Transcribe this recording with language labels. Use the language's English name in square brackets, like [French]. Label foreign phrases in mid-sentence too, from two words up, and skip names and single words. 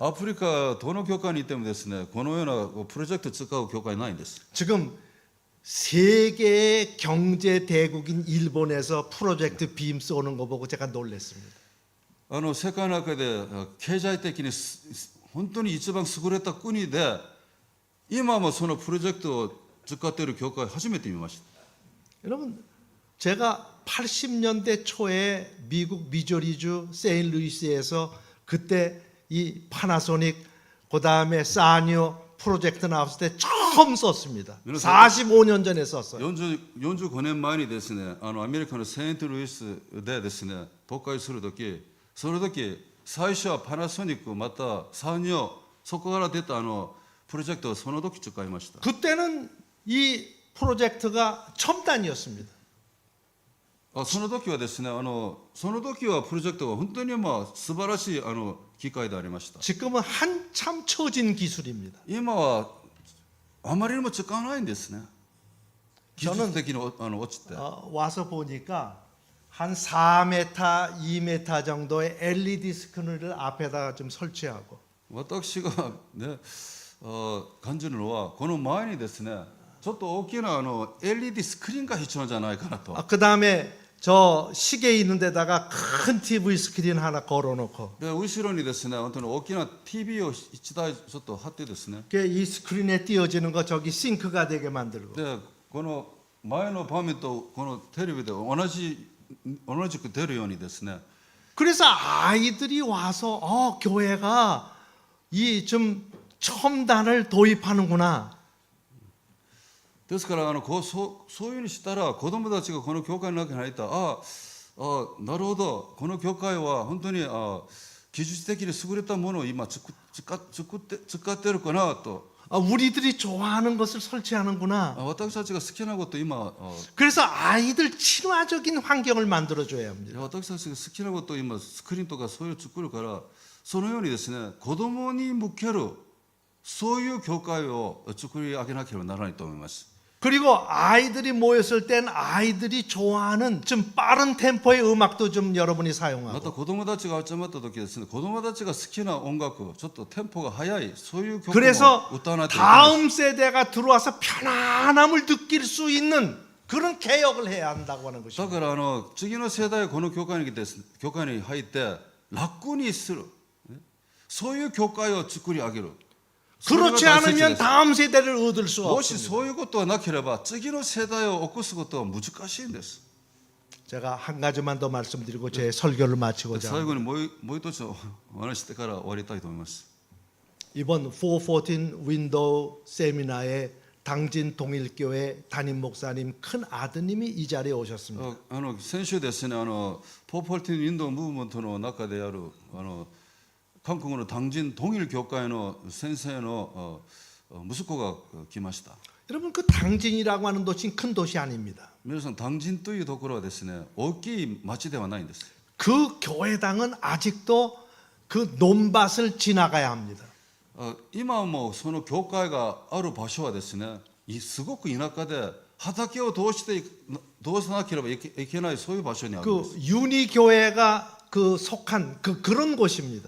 [Japanese] アフリカどの教会に行ってもですね、このようなプロジェクトを使う教会ないんです。 [Korean] 지금 세계의 경제 대국인 일본에서 프로젝트 빔 쏘는 거 보고 제가 놀랐습니다. [Japanese] 世界の中で経済的に本当に一番優れた国で、今もそのプロジェクトを使っている教会を初めて見ました。 [Korean] 여러분, 제가 80년대 초에 미국 미조리주 세인루이스에서 그때 이 파나소닉 그다음에 사니오 프로젝트 나왔을 때 처음 썼습니다. 45년 전에 썼어요. [Japanese] 45 年前にですね、アメリカのセントルイスでですね、公開するとき、その時最初はパナソニックまたサニオ、そこから出たプロジェクトをその時使いました。 [Korean] 그때는 이 프로젝트가 첨단이었습니다. [Japanese] その時はですね、その時はプロジェクトが本当に素晴らしい機会でありました。 [Korean] 지금은 한참 처진 기술입니다. [Japanese] 今はあまりにも使わないんですね。技術的に落ちて。 [Korean] 와서 보니까 한 4m, 2m 정도의 LED 스크린을 앞에다가 좀 설치하고 [Japanese] 私がね、感じるのはこの前にですね、ちょっと大きなLED スクリーンが必要じゃないかなと。 [Korean] 그 다음에 저 시계 있는 데다가 큰 TV 스크린 하나 걸어놓고 [Japanese] で後ろにですね、本当に大きな TV を一台ちょっと貼ってですね、 [Korean] 이 스크린에 띄어지는 거 저기 싱크가 되게 만들고 [Japanese] でこの前の画面とこのテレビで同じく出るようにですね、 [Korean] 그래서 아이들이 와서 교회가 이 좀 첨단을 도입하는구나. [Japanese] ですからそういうふうにしたら子供たちがこの教会の中に入ったら、なるほど、この教会は本当に技術的に優れたものを今使ってるかなと。 [Korean] 우리들이 좋아하는 것을 설치하는구나. [Japanese] 私たちが好きなことを今 [Korean] 그래서 아이들 친화적인 환경을 만들어줘야 합니다. [Japanese] 私たちが好きなことを今スクリーンとかそういう作るから、そのようにですね、子供に向けるそういう教会を作り上げなければならないと思います。 [Korean] 그리고 아이들이 모였을 땐 아이들이 좋아하는 좀 빠른 템포의 음악도 좀 여러분이 [Japanese] また [Korean] 사용하고 [Japanese] 子供たちが集まった時ですね、子供たちが好きな音楽、ちょっとテンポが速いそういう曲も [Korean] 그래서 [Japanese] 歌わないといけないです。 [Korean] 다음 세대가 들어와서 편안함을 느낄 수 있는 그런 개혁을 해야 한다고 하는 [Japanese] だ [Korean] 것입니다. [Japanese] から次の世代がこの教会に来て教会に入って楽にする、ね、そういう教会を作り上げる。 [Korean] 그렇지 [Japanese] それが大切 [Korean] 않으면 [Japanese] です。 [Korean] 다음 세대를 얻을 수 [Japanese] もし [Korean] 없습니다. [Japanese] そういうことがなければ次の世代を起こすことは難しいんです。 [Korean] 제가 한 가지만 더 말씀드리고 제 설교를 마치고자 [Japanese] 最 [Korean] 합니다. [Japanese] 後にもう一つお話してから終わりたいと思います。 [Korean] 이번 414 윈도우 세미나에 당진 동일교회 담임 목사님 큰 아드님이 이 자리에 오셨습니다. [Japanese] 先週ですね、ポーポルティン・インド・ムーブメントの中である韓国の 당진 동일 教会の先生の息子が来ました。 [Korean] 여러분 그 당진이라고 하는 도시는 큰 도시 아닙니다. [Japanese] 皆さん、당진というところはですね、大きい町ではないんです。 [Korean] 그 교회당은 아직도 그 논밭을 지나가야 합니다. [Japanese] 今もその教会がある場所はですね、すごく田舎で畑を通さなければいけないそういう場所にあるんです。 [Korean] 그 유니 교회가 그 속한 그런 곳입니다.